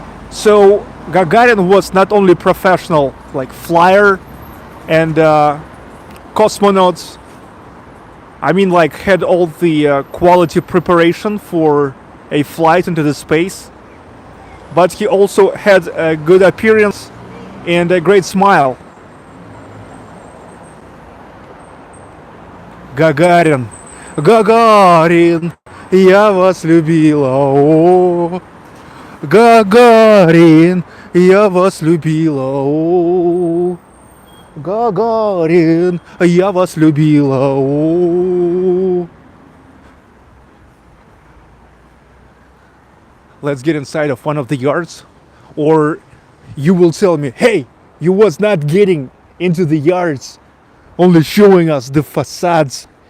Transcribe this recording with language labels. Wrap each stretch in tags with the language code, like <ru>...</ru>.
<en>So Gagarin was not only professional, like flyer and cosmonaut. I mean, like had all the quality preparation for a flight into the space, but he also had a good appearance and a great smile.</en> <ru>Gagarin, Gagarin, я вас любила, о. Gagarin, я вас любила, о. Gagarin, я вас любила, о.</ru> <en>Let's get inside of one of the yards, or you will tell me, hey, you was not getting into the yards, only showing us the facades.</en>